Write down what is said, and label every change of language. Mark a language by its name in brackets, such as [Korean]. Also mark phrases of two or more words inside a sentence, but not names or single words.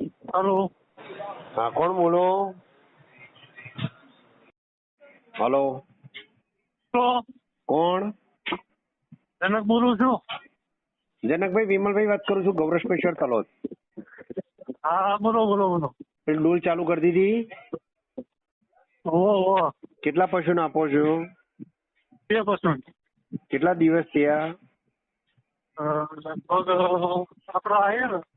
[Hindi] हेलो। हाँ कौन बोलो? हेलो तो [Gujarati] કોણ? જનક બોલું છું। જનકભાઈ વિમલભાઈ વાત કરું છું, ગૌરવ સ્પેશિયલ તલોદ. હા બોલો બોલો બોલો। પેલી ડોલ ચાલુ કરી દીધી? ઓહો કેટલા પશુને આપો છો? 2%। કેટલા દિવસ થયા? લગભગ આપડે આવ્યા ને